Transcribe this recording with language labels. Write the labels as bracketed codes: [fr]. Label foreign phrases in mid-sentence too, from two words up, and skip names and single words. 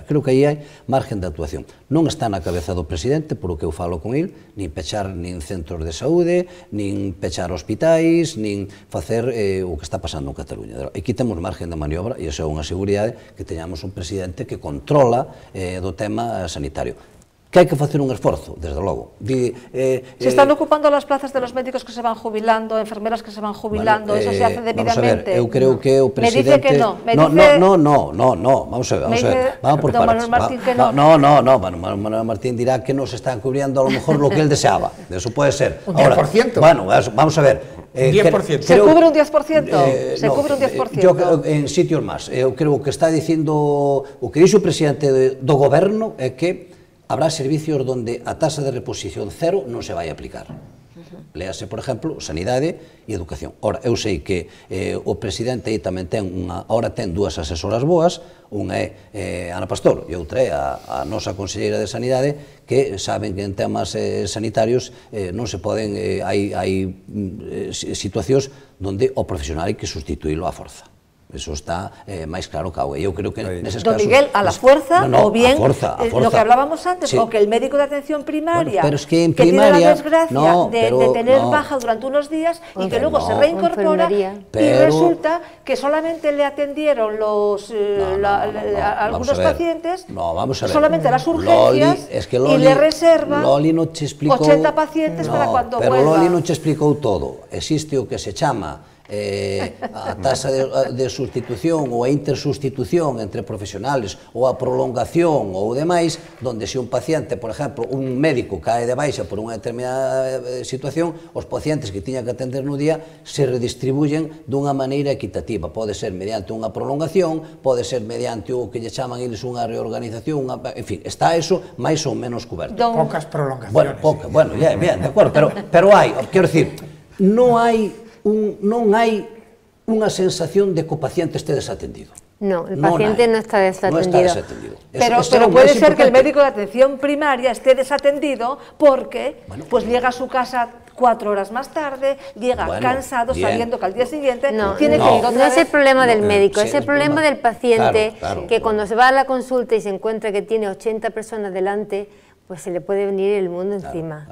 [gl] Creo que aí hai margen de actuación. Non está na cabeza do presidente, por o que eu falo con ele, nin pechar nin centros de saúde, nin pechar hospitais, nin facer o que está pasando en Cataluña. Aquí temos margen de maniobra e iso é unha seguridade que teñamos un presidente que controla do tema sanitario. Que hai que facer un esforzo, desde logo. [es] Se están ocupando las plazas de los médicos que se van jubilando, enfermeras que se van jubilando, eso se hace debidamente. [gl] Eu creo que o presidente... [es] Me dice que no. Vamos a ver. Vamos por partes. Manuel Martín dirá que no se están cubriendo a lo mejor lo que él deseaba. Eso puede ser. Un 10%. Bueno, vamos a ver. 10%. ¿Se cubre un 10%? ¿Se cubre un 10%? Yo en sitios máis. [gl] Eu creo que está dicindo... O que dixo o presidente do goberno é que [es] habrá servicios donde [gl] a tasa de reposición cero non se vai aplicar. Léase, por exemplo, sanidade e educación. Ora, eu sei que o presidente aí tamén ten ahora ten dúas asesoras boas, unha é Ana Pastor e outra é a nosa conselleira de sanidade, que saben que en temas sanitarios non se poden, hai situacións onde o profesional hai que sustituílo á forza. Eso está máis claro que agua. Eu creo que neses casos... [es] Don Miguel, a la fuerza, o bien lo que hablábamos antes, o que el médico de atención primaria, que tiene la desgracia de tener baja durante unos días y que luego se reincorpora y resulta que solamente le atendieron algunos pacientes, solamente las urgencias, y le reservan 80 pacientes para cuando vuelva. [gl] Pero Loli non che explicou todo. Existe o que se chama a tasa de sustitución ou a intersustitución entre profesionales ou a prolongación ou demais, donde se un paciente, por exemplo, un médico cae de baixa por unha determinada situación, os pacientes que tiña que atender no día se redistribuyen dunha maneira equitativa. Pode ser mediante unha prolongación, pode ser mediante o que lle chaman eles unha reorganización, en fin, está eso máis ou menos coberto. [es] Pocas prolongaciones. Bueno, bien, [gl] de acordo, pero hai, quero dicir, non hai unha sensación de que o paciente este desatendido. [es] No, el paciente no está desatendido. Pero puede ser que el médico de atención primaria esté desatendido porque pues llega a su casa 4 horas más tarde, llega cansado, sabiendo que al día siguiente tiene que ir otra vez. No es el problema del médico, es el problema del paciente, que cuando se va a la consulta y se encuentra que tiene 80 personas delante, pues se le puede venir el mundo encima.